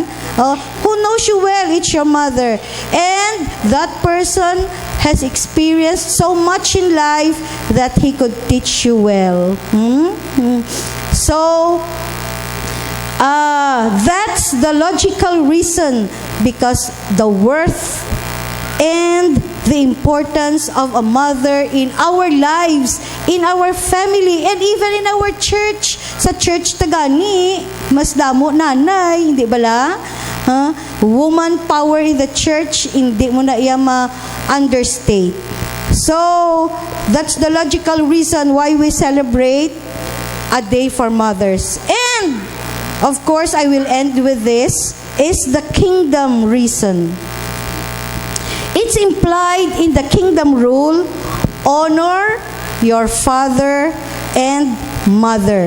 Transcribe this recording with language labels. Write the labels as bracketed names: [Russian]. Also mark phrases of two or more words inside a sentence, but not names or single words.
[English] Who knows you well, it's your mother. And that person has experienced so much in life that he could teach you well. So, that's the logical reason, because the worth and the importance of a mother in our lives, in our family, and even in our church. [Hiligaynon] Sa church tagani, mas damo nanay, hindi bala? [English] Woman power in the church, [Hiligaynon] hindi mo na iya ma-understate. [English] So, that's the logical reason why we celebrate a day for mothers. And, of course, I will end with this, is the kingdom reason. It's implied in the kingdom rule, honor your father and mother.